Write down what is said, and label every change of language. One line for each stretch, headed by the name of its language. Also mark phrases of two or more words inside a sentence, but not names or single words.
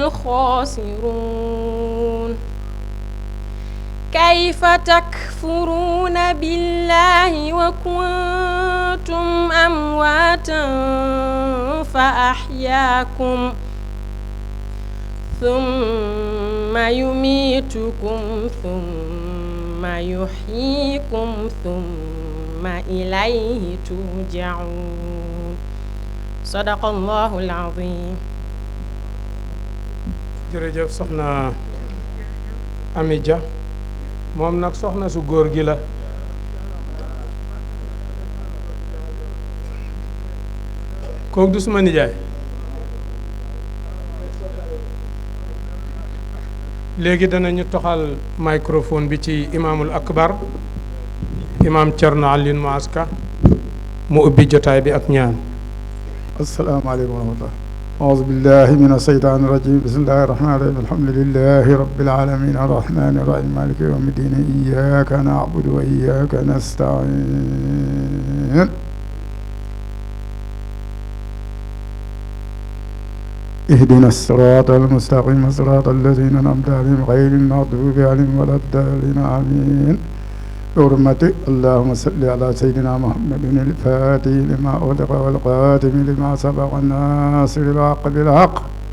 Arabic: الخاسرون كيف تكفرون بالله وكنتم أمواتا فأحياكم ثم يميتكم ثم يحييكم ثم إليه ترجعون صدق الله العظيم.
Wolof: jërëjëf soxna Ami Dia moom nag soxna su góor gi la kooku du suma nijaay léegi danañu toxal microphone bi ci
Arabic: الإمام الأكبر
Wolof: imaam Thierno Alioune Maaska mu ubbi jotaay bi ak ñaan.
Arabic: السلام عليكم ورحمة الله أعوذ بالله من الشيطان الرجيم بسم الله الرحمن الرحيم الحمد لله رب العالمين الرحمن الرحيم مالك يوم الدين إياك نعبد وإياك نستعين اهدنا الصراط المستقيم صراط الذين أنعمت عليهم غير المغضوب عليهم ولا الضالين آمين بحرمة اللهم صل على سيدنا محمد الفاتح لما أغلق والقاتم لما سبق الناصر الحق بالحق